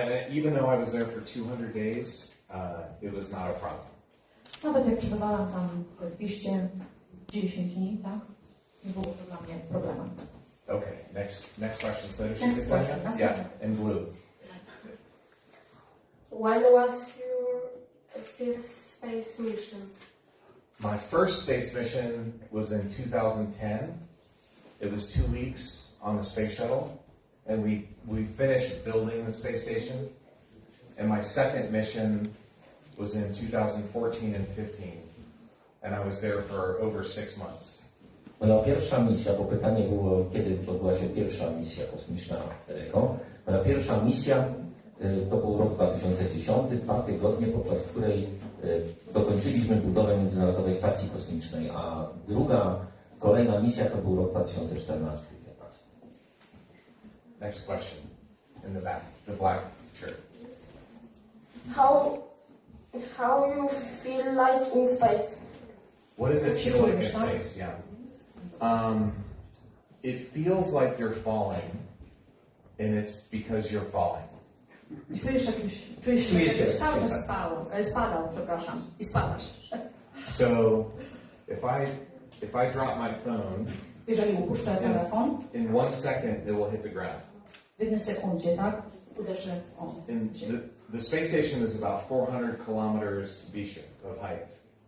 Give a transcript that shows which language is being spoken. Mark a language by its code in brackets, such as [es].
[en] Even though I was there for 200 days, it was not a problem. [pl] Nawet jak przebywałam tam 210 dni, tak? Nie było to dla mnie problemem. [en] Okay, next question. So Next question. Yeah, in blue. When was your first space mission? My first space mission was in 2010. It was 2 weeks on the space shuttle, and we finished building the space station. And my second mission was in 2014 and 15, and I was there for over 6 months. [pl] Moja pierwsza misja, bo pytanie było, kiedy odbyła się pierwsza misja kosmiczna Eryko. Moja pierwsza misja to był rok 2010, 2 tygodnie, podczas której dokończyliśmy budowę Międzynarodowej Stacji Kosmicznej, a kolejna misja to był rok 2014. [en] Next question, in the back, the black shirt. How you feel like in space? What does it feel like in space? Yeah. It feels like you're falling, and it's because you're falling. [pl] Czujesz się cały czas spadał, przepraszam, i spadasz. [en] So, if I drop my phone, [pl] Jeżeli upuszczę telefon, [en] in 1 second it will hit the ground. [pl] w jednej sekundzie, tak? Uderzy [en] And the space station is about 400 kilometers of height.